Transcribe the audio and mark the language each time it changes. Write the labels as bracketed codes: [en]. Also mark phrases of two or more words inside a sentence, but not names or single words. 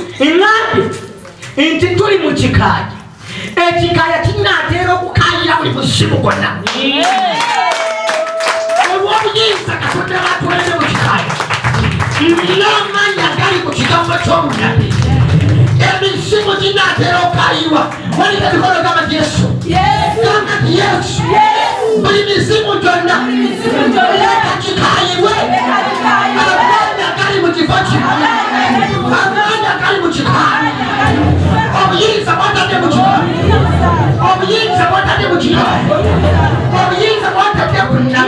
[lg] Ngambye nti tuli mu kikaaya. Ekikaaya kinaateera okukaayira buli muzimu gwonna. Amen. Olw'obuyinza Katonda bw'atuwadde mu kikaaya, n'amaanyi agali ku kigambo ky'obunnabbi, emizimu ginaatera okukaayirwa. [sw] Walika mikono kama Yesu. Yesu. Kama Yesu. Yesu. [lg] Buli mizimu gyonna. Buli mizimu gyonna. Leka gikayibwe. Leka gikayibwe. Amanda gali mu kifo ki? Amanda gali mu kifo ki? Amanda gali mu kifo. Amanda gali mu kifo. Obuyinza bwatadde mu kifo. Obuyinza. Obuyinza bwatadde mu kifo. Obuyinza bwatadde ku nnaku.